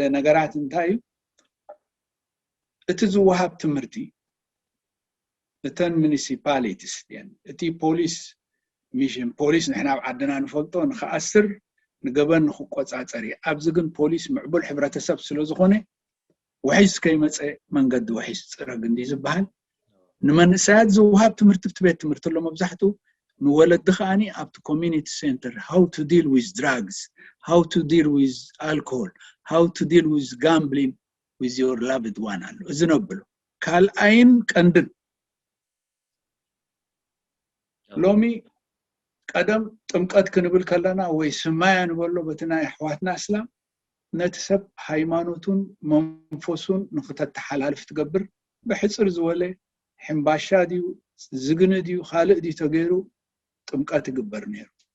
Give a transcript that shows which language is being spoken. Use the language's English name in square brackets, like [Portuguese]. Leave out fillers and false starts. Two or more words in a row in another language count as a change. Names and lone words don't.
[Tigrinya] ነገራት እንታይ እዩ እቲ ዝወሃብ ትምህርቲ እተን ሙኒሲፓሊቲስ እቲ ፖሊስ ሚሽን ፖሊስ ንሕና ኣብ ዓድና ንፈልጦ ንኽኣስር ንገበን ንኽቆፃፀር እዩ ኣብዚ ግን ፖሊስ ምዕቡል ሕብረተሰብ ስለ ዝኾነ ውሒስ ከይመፀ መንገዲ ውሒስ ፅረ ግንዲ ዝበሃል ንመንእሰያት ዝወሃብ ትምህርቲ ቤት ትምህርቲ ኣሎ መብዛሕትኡ ንወለዲ ከዓኒ ኣብቲ [English] community center how to deal with drugs how to deal with alcohol how to deal with gambling with your loved one [Tigrinya] ኣሎ እዚ ነብሎ ካልኣይን ቀንድን ሎሚ ቀደም ጥምቀት ክንብል ከለና ወይ ስማያ ንበሎ በቲ ናይ ኣሕዋትና እስላም ነቲ ሰብ ሃይማኖቱን መንፈሱን ንኽተተሓላልፍ ትገብር ብሕፅር ዝበለ ሕምባሻ ድዩ ዝግነ ድዩ ካልእ ድዩ ተገይሩ ጥምቀት ይግበር ነይሩ